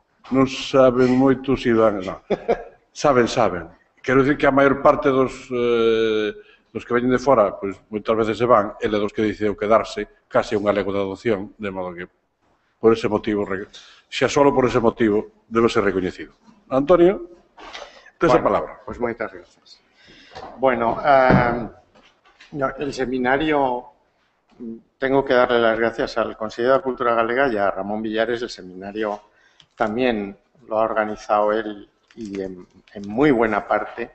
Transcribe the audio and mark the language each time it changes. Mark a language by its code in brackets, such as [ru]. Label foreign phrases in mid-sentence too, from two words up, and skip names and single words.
[gl] Non saben moito se van... Non. Saben. Quero dicir que a maior parte dos que veñen de fora, pois moitas veces se van, ele dos que decidiu quedarse, case un galego de adopción, de modo que, por ese motivo, xa solo por ese motivo, debe ser recoñecido. Antonio, tes a palabra. [es] Pues [gl] moitas gracias. [es] Bueno, el seminario... Tengo que darle las gracias al Consejo de Cultura Galega y a Ramón Villares. El seminario también lo ha organizado él y en muy buena parte.